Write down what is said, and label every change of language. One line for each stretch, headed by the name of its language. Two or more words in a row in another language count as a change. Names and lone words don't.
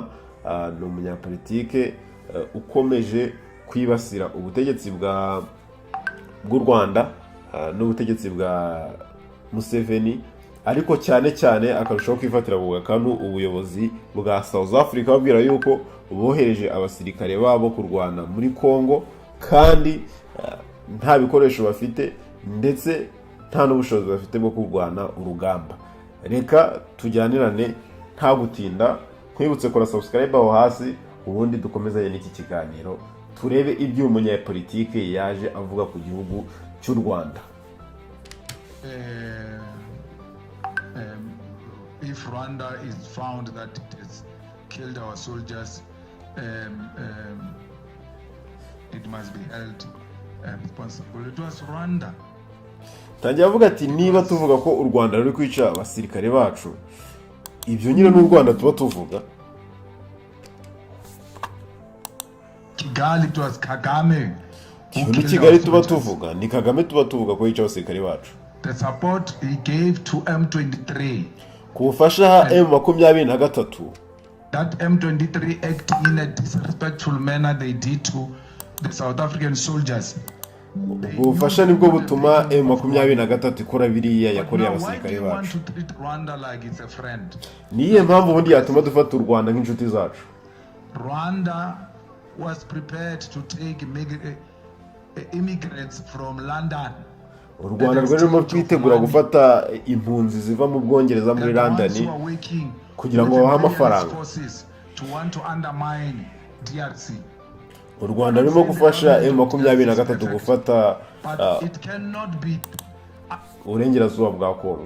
Kinyarwanda: ni umunyapolitike ukomeje kwibasira ubutegetsi bw'u Rwanda n'ubutegetsi bwa Museveni, ariko cyane cyane akarushaho kwifatira ku gakanu ubuyobozi bwa
English: South Africa,
Kinyarwanda: babwira yuko bohereje abasirikare babo kurwana muri Kongo kandi nta bikoresho bafite, ndetse nta n'ubushobozi bafite bwo kurwana urugamba. Reka tujyanirane nta gutinda, nkwibutse kora subscribe aho hasi, ubundi dukomezanye n'iki kiganiro turebe ibyo umunyapolitike yaje avuga ku gihugu cy'u Rwanda.
English: If Rwanda is found that it has killed our soldiers, it must be held responsible. It was Rwanda.
Kinyarwanda: Tangiye avuga ati niba tuvuga ko u Rwanda ruri kwica abasirikare bacu, ibyo nyine n'u Rwanda tuba tuvuga.
English: Kigali, it was Kagame.
Kinyarwanda: Ni Kigali tuba tuvuga, ni Kagame tuba tuvuga ko yica abasirikare bacu.
English: The support he gave to M23.
Kinyarwanda: Kubufasha M23
English: that M23 acting in a disrespectful manner they did to the South African soldiers.
Kinyarwanda: ubufasha nibwo butuma M23 ikora biriya yakoreye abasirikare bacu. Niye mpamvu ubundi yatuma dufata u Rwanda nk'inshuti zacu.
English: Rwanda was prepared to take immigrants from London.
Kinyarwanda: U Rwanda rwarimo kwitegura gufata impunzi ziva mu Bwongereza muri London kugira ngo bahe amafaranga. U Rwanda rurimo gufasha M23 gufata uburengerazuba bwa Kongo.